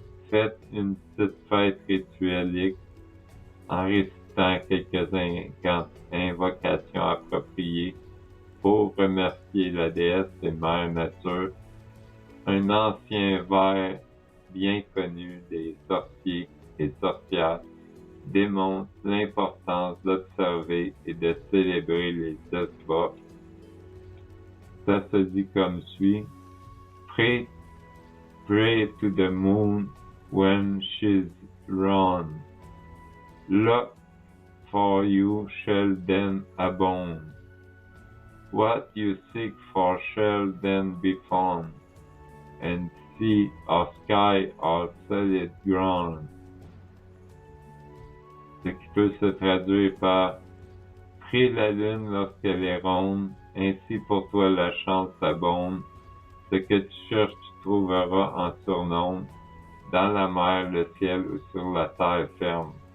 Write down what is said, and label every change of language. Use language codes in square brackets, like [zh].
[fr] Faites une petite fête rituelle en récitant quelques invocations appropriées pour remercier la déesse et Mère Nature. Un ancien vers bien connu des sorciers et sorcières démontre l'importance d'observer et de célébrer les esbats. Ça se dit comme suit. [en] Pray to the moon when she's round. Luck for you shall then abound. What you seek for shall then be found, and sea or sky or solid ground. [fr] Ce qui peut se traduire par prie la lune lorsqu'elle est ronde, ainsi pour toi la chance abonde. Ce que tu cherches, tu trouveras en surnombre, dans la mer, le ciel ou sur la terre ferme.